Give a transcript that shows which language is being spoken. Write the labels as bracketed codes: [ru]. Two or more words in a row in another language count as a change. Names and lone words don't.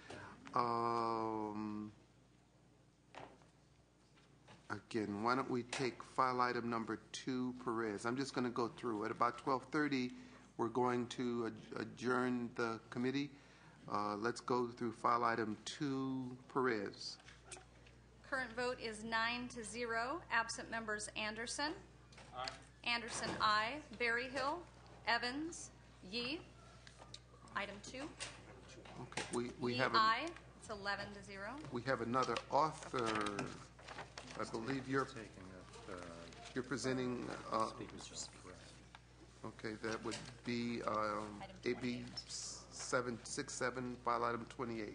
[en] Again, why don't we take file item number 2, Perez? I'm just going to go through. At about 12:30, we're going to adjourn the committee. Let's go through file item 2, Perez. Current vote is 9-0. Absent members Anderson. Aye. Anderson, aye. Berryhill, Evans, Yee. Item 2. Okay, we Yee, have aye. It's 11-0. We have another author. I believe you're presenting. Okay, that would be AB 767, file item 28.